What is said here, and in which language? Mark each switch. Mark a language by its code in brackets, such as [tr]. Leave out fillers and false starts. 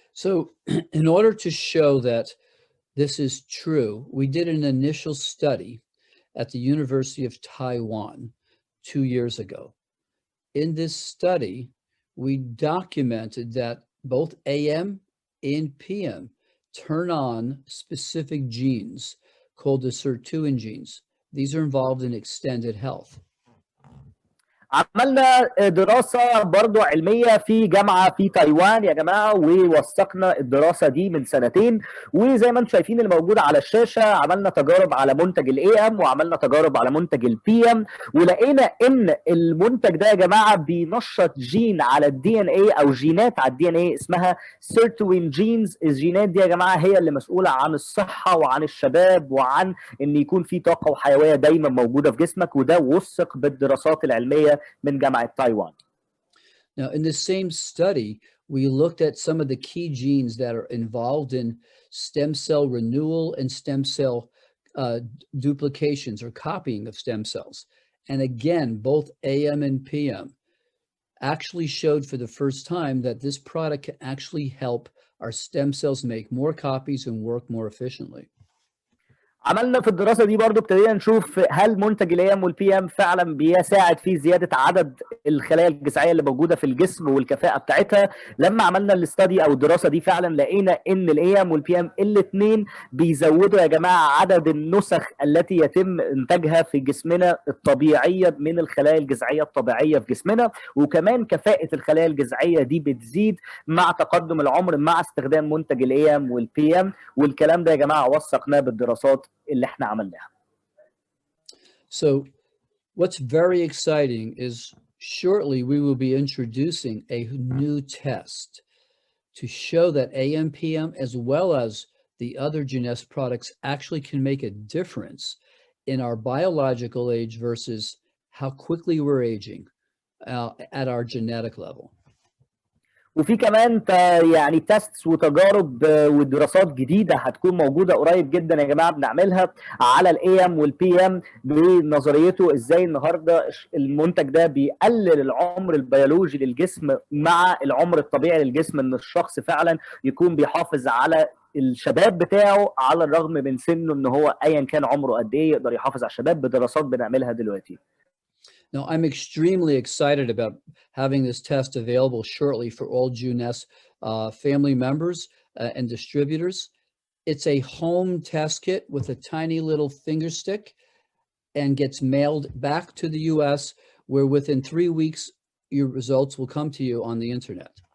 [en] So in order to show that this is true, we did an initial study at the University of Taiwan 2 years ago. In this study, we documented that both AM and PM turn on specific genes called the sirtuin genes. These are involved in extended health. [ar] عملنا دراسة برضو علمية في جامعة في تايوان يا جماعة، ووثقنا الدراسة دي من 2 سنين. وزي ما انتم شايفين اللي موجود على الشاشة، عملنا تجارب على منتج الاي ام وعملنا تجارب على منتج البي ام، ولقينا ان المنتج ده يا جماعة بينشط جين على الدي ان اي او جينات على الدي ان اي اسمها سيرتوين جينز. الجينات دي يا جماعة هي اللي مسؤولة عن الصحة وعن الشباب وعن ان يكون في طاقة وحيوية دايما موجودة في جسمك، وده وثق بالدراسات العلمية من جامعة تايوان. [en] Now, in the same study, we looked at some of the key genes that are involved in stem cell renewal and stem cell duplications or copying of stem cells. And again, both AM and PM actually showed for the first time that this product can actually help our stem cells make more copies and work more efficiently. [ar] عملنا في الدراسه دي برضو ابتدينا نشوف هل منتج الاي ام والبي ام فعلا بيساعد في زياده عدد الخلايا الجذعيه اللي موجوده في الجسم والكفاءه بتاعتها. لما عملنا الاستادي او الدراسه دي فعلا لقينا ان الاي ام والبي ام الاثنين بيزودوا يا جماعه عدد النسخ التي يتم انتاجها في جسمنا الطبيعيه من الخلايا الجذعيه الطبيعيه في جسمنا، وكمان كفاءه الخلايا الجذعيه دي بتزيد مع تقدم العمر مع استخدام منتج الاي ام والبي ام. والكلام ده يا جماعه وثقناه بالدراسات اللي احنا عملناها. [en] So what's very exciting is shortly we will be introducing a new test to show that AM/PM as well as the other Jeunesse products actually can make a difference in our biological age versus how quickly we're aging at our genetic level. [ar] وفي كمان يعني تيستس وتجارب ودراسات جديده هتكون موجوده قريب جدا يا جماعه بنعملها على الاي ام والبي ام بنظريته ازاي النهارده المنتج ده بيقلل العمر البيولوجي للجسم مع العمر الطبيعي للجسم، ان الشخص فعلا يكون بيحافظ على الشباب بتاعه على الرغم من سنه، ان هو ايا كان عمره قد ايه يقدر يحافظ على الشباب بدراسات بنعملها دلوقتي. [en] Now, I'm extremely excited about having this test available shortly for all Jeunesse family members and distributors. It's a home test kit with a tiny little finger stick and gets mailed back to the US, where within 3 weeks, your results will come to you on the internet.